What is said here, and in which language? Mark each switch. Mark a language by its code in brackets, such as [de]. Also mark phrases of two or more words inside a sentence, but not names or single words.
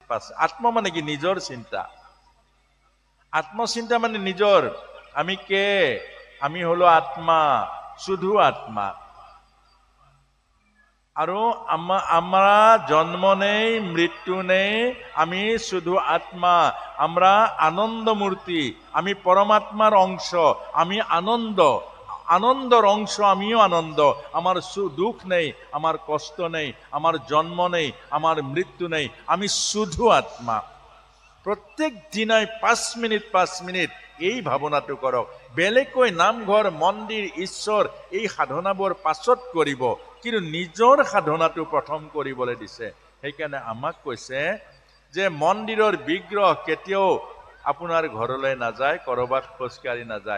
[as] আত্মা মানে কি? নিজৰ চিন্তা। আত্মচিন্তা মানে নিজৰ। [bn] আমি কে? আমি হলো আত্মা, শুধু আত্মা। আৰু আমরা জন্ম নেই, মৃত্যু নেই, আমি শুধু আত্মা। আমরা আনন্দ মূর্তি, আমি পরমাত্মার অংশ, আমি আনন্দ, আনন্দর অংশ, আমিও আনন্দ। আমার দুঃখ নেই, আমার কষ্ট নেই, আমার জন্ম নেই, আমার মৃত্যু নেই, আমি শুধু আত্মা। [as] প্রত্যেক দিনাই 5 মিনিট 5 মিনিট এই ভাৱনাটো কৰক। বেলেগকৈ নামঘৰ, মন্দিৰ, ঈশ্বৰ এই সাধনাবোৰ পাছত কৰিব, কিন্তু নিজৰ সাধনাটো প্ৰথম কৰিবলৈ দিছে। সেইকাৰণে আমাক কৈছে যে মন্দিৰৰ বিগ্ৰহ কেতিয়াও আপোনাৰ ঘৰলৈ নাযায়, কৰবাত খোজকাঢ়ি নাযায়।